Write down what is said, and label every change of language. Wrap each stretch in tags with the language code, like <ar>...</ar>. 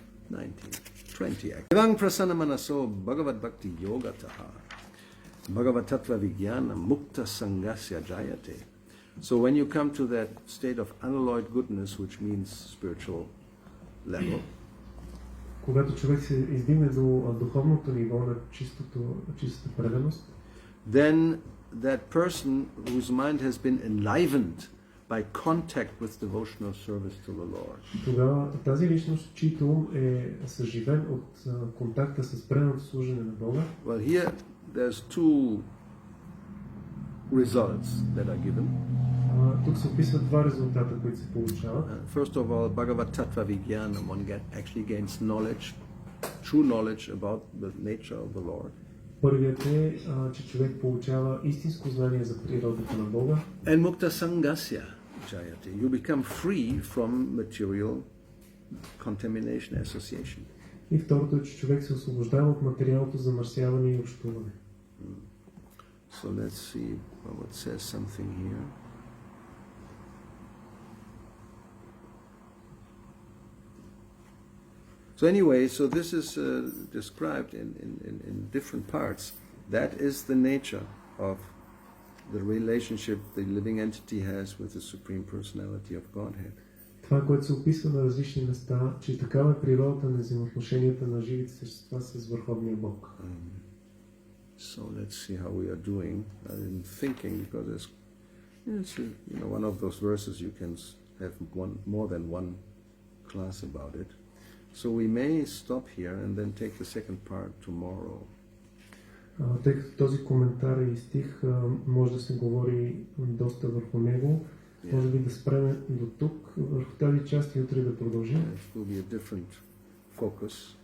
<en>19, 20 actually.</en> <sa>Evang prasana manaso Bhagavad Bhakti Yoga Taha Bhagavad Tattva Vijnana Mukta Sangasya Jayate.</sa> <en>So when you come to that state of unalloyed goodness, which means spiritual level,</en> <bg>когато човек се издигне до духовното ниво на чистата преданост,</bg> <en>then that person whose mind has been enlivened by contact with devotional service to the Lord.</en> <bg>Тогава тази личност, чийто ум е съживен от контакта с преданото служене на Бога.</bg> <en>Well, here there's two results that are given.</en> <bg>Тук се описват два резултата, които се получават.</bg> <en>First of all, Bhagavad Tattva Vijnana, one actually gains knowledge, true knowledge about the nature of the Lord.</en> <bg>Първият е, че човек получава истинско знание за природата на Бога.</bg> <sa>And Mukta Sangasya Jayate.</sa> <en>You become free from material contamination, association.</en> <bg>И второто е, че човек се освобождава от материалното замърсяване и общуване.</bg> <en>So let's see what says something here. So anyway, so this is described in different parts. That is the nature of the relationship the living entity has with the Supreme Personality of Godhead.</en> <bg>Това, което се описва на различни места, че такава е природата на взаимоотношенията на живите същества с Върховния Бог.</bg> <en>So let's see how we are doing in thinking, because it's one of those verses you can have more than one class about it. So we may stop here and then take the second part tomorrow.</en> <bg>Тъй като този коментар и стих може да се говори доста върху него, може би да спреме до тук, върху тази част и утре да продължим.</bg> <en>It will be a different focus.</en>